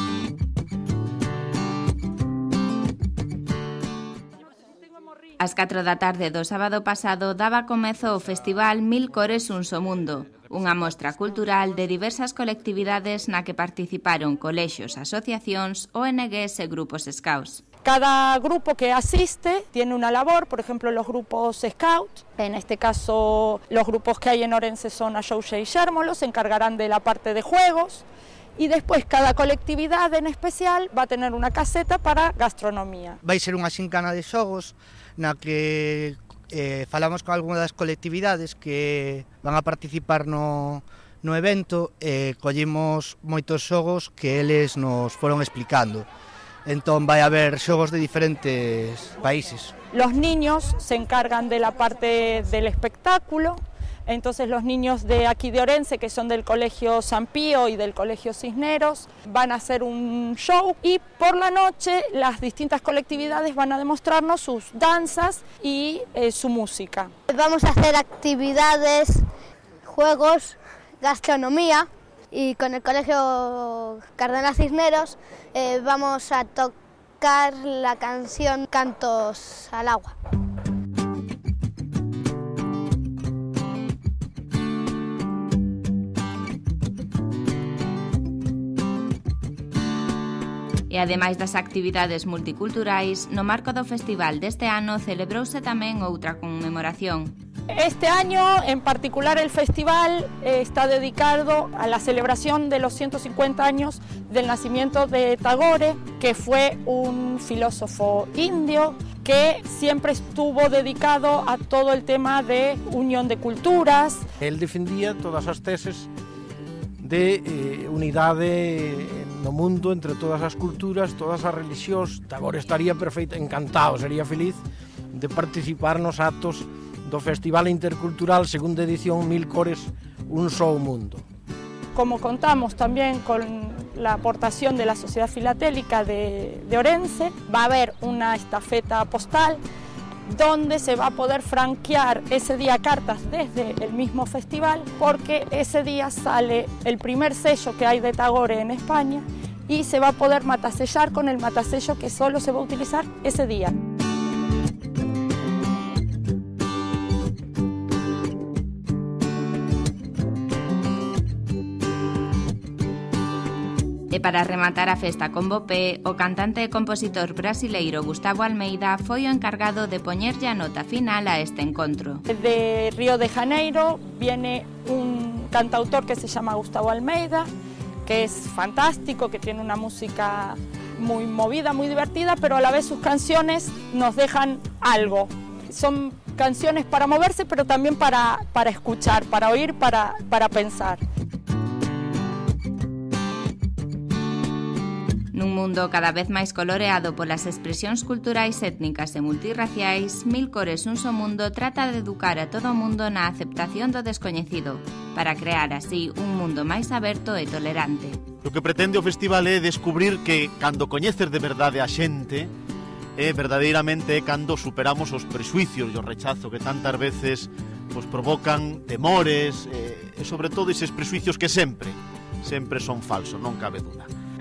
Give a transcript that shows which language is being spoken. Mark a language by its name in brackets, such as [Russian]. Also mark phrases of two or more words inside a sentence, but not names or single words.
[Galician] Ás 4 da tarde do sábado pasado daba comezo o festival Mil cores, un só mundo, unha mostra cultural de diversas colectividades na que participaron colexios, asociacións, ONGs e grupos Scouts. [Spanish] Cada grupo que asiste tiene una labor, por ejemplo los grupos Scout, en este caso los grupos que hay en Orense son Axóuxere y Xérmolo, se encargarán de la parte de juegos y después cada colectividad en especial va a tener una caseta para gastronomía. [Galician] Vai ser unha xincana de xogos na que falamos con algunhas das colectividades que van a participar no evento e collimos moitos xogos que eles nos foron explicando. Entón vai haber xogos de diferentes países. [Spanish] Los niños se encargan de la parte del espectáculo, entonces los niños de aquí de Orense, que son del Colegio San Pío y del Colegio Cisneros, van a hacer un show y por la noche las distintas colectividades van a demostrarnos sus danzas y su música. Vamos a hacer actividades, juegos, gastronomía. Y con el Colegio Cardenal Cisneros vamos a tocar la canción Cantos al agua. [Galician] E ademais das actividades multiculturais, no marco do festival deste ano celebrouse tamén outra conmemoración. [Spanish] Este año en particular el festival está dedicado a la celebración de los 150 años del nacimiento de Tagore, que fue un filósofo indio que siempre estuvo dedicado a todo el tema de unión de culturas. Él defendía [Galician] todas as teses de unidade no mundo entre todas as culturas, todas as religións. Tagore estaría perfeito, encantado, sería feliz de participar nos actos do Festival Intercultural segunda edición Mil cores, un só mundo. [Spanish] Como contamos también con la aportación de la Sociedad Filatélica de Orense, va a haber una estafeta postal donde se va a poder franquear ese día cartas desde el mismo festival, porque ese día sale el primer sello que hay de Tagore en España y se va a poder matasellar con el matasello que solo se va a utilizar ese día. [Galician] E para rematar a festa con bo pé, o cantante e compositor brasileiro Gustavo Almeida foi o encargado de poñerlle a nota final a este encontro. [Spanish] De Río de Janeiro viene un cantautor que se llama Gustavo Almeida, que es fantástico, que tiene una música muy movida, muy divertida, pero a la vez sus canciones nos dejan algo. Son canciones para moverse, pero también para escuchar, para oír, para pensar. [Galician] Nun mundo cada vez máis coloreado polas expresións culturais étnicas e multirraciais, Mil Cores Un Só Mundo trata de educar a todo o mundo na aceptación do descoñecido, para crear así un mundo máis aberto e tolerante. O que pretende o festival é descubrir que, cando coñeces de verdade a xente, verdadeiramente é cando superamos os presuicios e o rechazo que tantas veces provocan temores e sobre todo eses presuicios que sempre son falsos, non cabe duda.